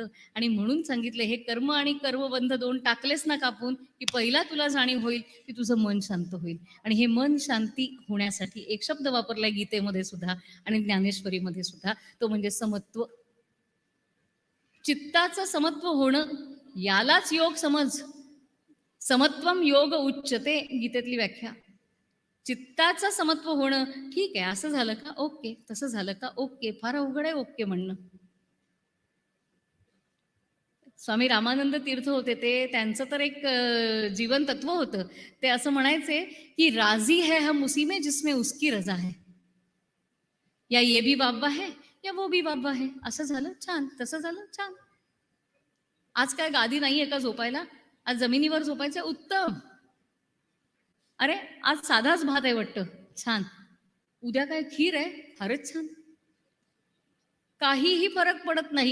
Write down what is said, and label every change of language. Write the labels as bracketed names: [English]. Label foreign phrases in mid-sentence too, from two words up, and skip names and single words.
[Marathi] आणि म्हणून सांगितलं, हे कर्म आणि कर्मबंध 2 टाकलेस ना कापून, की पहिला तुला जाणीव होईल की तुझं मन शांत होईल. आणि हे मन शांती होण्यासाठी एक शब्द वापरलाय गीतेमध्ये सुद्धा आणि ज्ञानेश्वरीमध्ये सुद्धा, तो म्हणजे समत्व. चित्ताचं समत्व होणं, यालाच योग समज. [Sanskrit] समत्वम योग उच्चते, [Marathi] गीतेतली व्याख्या. चित्ताचं समत्व होणं, ठीक आहे असं झालं का ओके, तसं झालं का ओके. फार अवघड आहे ओके म्हणणं. स्वामी रामानंद तीर्थ होते, ते त्यांचं तर एक जीवन तत्व होतं. ते असं म्हणायचे की [Hindi] राजी है हम उसी में जिसमें उसकी रजा है, या ये भी बाबा है या वो भी बाबा है. [Marathi] असं झालं छान, तसं झालं छान. आज काय गादी नाहीये का झोपायला? आज जमिनीवर झोपायचं उत्तम. अरे आज साधाच भात आहे वाटतं, छान. उद्या काय खीर आहे, फारच छान. काहीही फरक पडत नाही.